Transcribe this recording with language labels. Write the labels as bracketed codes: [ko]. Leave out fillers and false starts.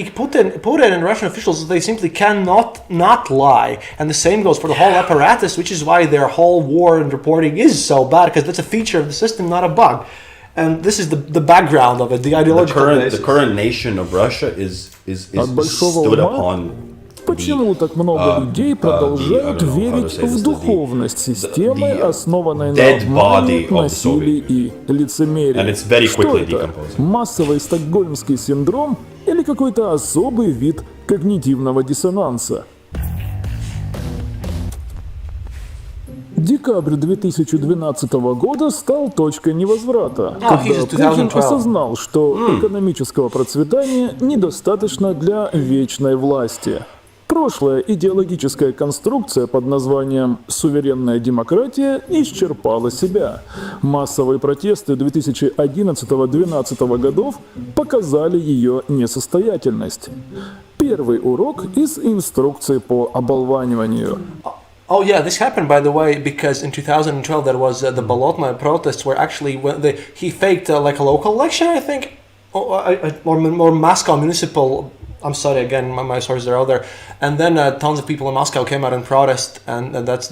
[en] Putin and Russian officials, they simply cannot not lie, and the same goes for the whole apparatus, which is why their whole war and reporting is so bad, because that's a feature of the system, not a bug. And this is the background of it, the ideological basis. The current nation of Russia is stood upon. [ru] Почему так много людей продолжают верить в духовность системы, основанной на обмане, насилии и лицемерии? Что это? Массовый стокгольмский синдром или какой-то особый вид когнитивного диссонанса? Декабрь 2012 года стал точкой невозврата, когда Путин осознал, что экономического процветания недостаточно для вечной власти. Прошлая идеологическая конструкция под названием «суверенная демократия» исчерпала себя. Массовые протесты 2011-2012 годов показали ее несостоятельность. Первый урок из инструкции по оболваниванию. [en] Oh yeah, this happened, by the way, because in 2012 there was the Bolotnaya protests where actually he faked like a local election, I think, or Moscow municipal. I'm sorry again, my sources are out there. And then tons of people in Moscow came out and protest, and that's.